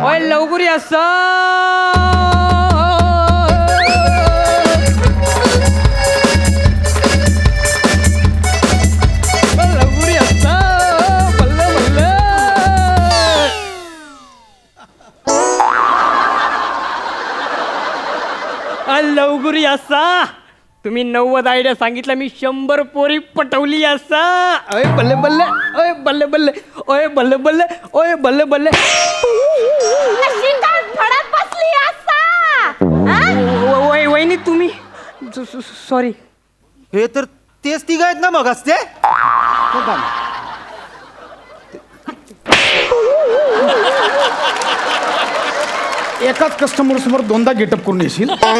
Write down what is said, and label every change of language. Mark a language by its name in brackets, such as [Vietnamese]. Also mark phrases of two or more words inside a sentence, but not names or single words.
[Marathi] ओय लवगुरी असा. लवगुरी असा, बल्ले बल्ले. लवगुरी असा तुम्ही 90 आयडिया सांगितलं, मी 100 पोरी पटवली असा. ओय बल्ले बल्ले, ओय बल्ले बल्ले, ओय बल्ले बल्ले, ओय बल्ले बल्ले. अशी काय फडत बसली असा हा? वहिनी तुम्ही सॉरी. हे तर तेच तिघ आहेत ना मग असते. एकाच कस्टमर समोर दोनदा गेटअप करून येशील.